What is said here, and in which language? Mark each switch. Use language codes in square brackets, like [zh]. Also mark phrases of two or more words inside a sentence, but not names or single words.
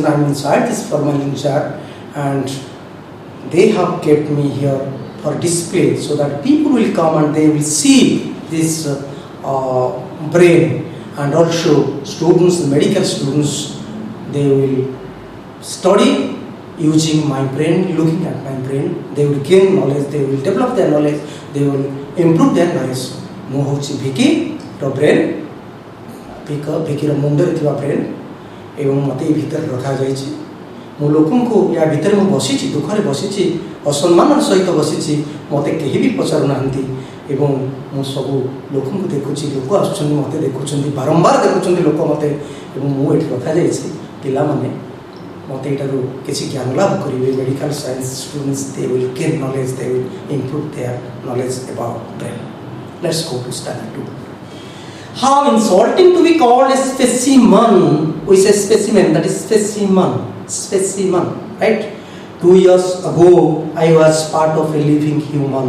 [en] I am inside this formalin jar, and they have kept me here for display, so that people will come and they will see this brain, and also students, medical students, they will study using my brain, looking at my brain. They will gain knowledge, they will develop their knowledge, they will improve their knowledge. [or] ମୁଁ ହେଉଛି Vicky ତ brain, Vicky ର ମୁଣ୍ଡରେ ଥିବା brain, ଏବଂ ମତେ ଏଇ ଭିତର ରଖା ଯାଇଛି. ମୁଁ ଲୋକଙ୍କ ଯା ଭିତର ମୁଁ ବସିଛି, ଦୁଃଖରେ ବସିଛି, ଅସମ୍ମାନର ସହିତ ବସିଛି, ମତେ କେହି ବି ପଚାରୁ ନାହାଁନ୍ତି. এবং ମୁଁ ସବୁ ଲୋକଙ୍କୁ ଦେଖୁଛି, ଲୋକ ଆସୁଛନ୍ତି ମୋତେ ଦେଖୁଛନ୍ତି, ବାରମ୍ବାର ଦେଖୁଛନ୍ତି ଲୋକ ମୋତେ, ଏବଂ ମୁଁ ଏଠି ରଖାଯାଇଛି ପିଲାମାନେ ମୋତେ ଏଠାରୁ କିଛି ଜ୍ଞାନ ଲାଭ କରିବେ. [en] medical science students, they will gain knowledge, they will improve their knowledge about brain. Let's go to stanza 2. How insulting to be called a specimen. We say specimen, that is specimen, right? 2 years ago I was part of a living human.